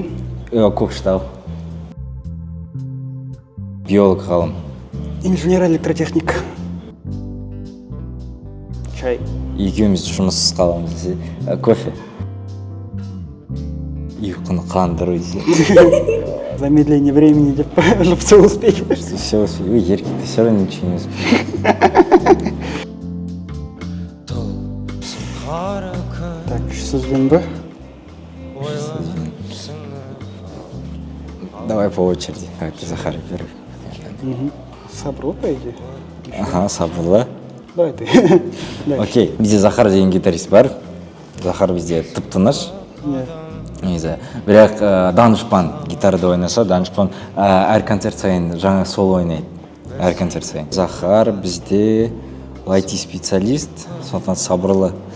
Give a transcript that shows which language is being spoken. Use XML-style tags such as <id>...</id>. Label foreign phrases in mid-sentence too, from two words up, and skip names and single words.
<kk>Көкшетау. Биолог ғалым. Инженер электротехник. Чай. Екеуміз жұмыссыз қаламыз десе. Кофе. Ұйқыны қандыру десе.</kk> <ru>Замедление времени, деп, чтобы все успеть. Все успею. Ой, Ерке, ты все равно ничего не успеешь. Так,</ru> <kk>сөзбен бе?</kk> <ru>Давай по очереди. Давай ты, Захар, первый. Сабырлы, по идее. Ага,</ru> <kk>сабырлы.</kk> <ru>Давай ты.</ru> <kk>Окей, бізде Захар деген гитарист бар. Захар бізде тып-тыныш. Негізі. Бірақ данышпан гитарада ойнаса, данышпан әр концерт сайын жаңа соло ойнайды. Әр концерт сайын. Захар бізде IT-специалист, сондықтан сабырлы.</kk>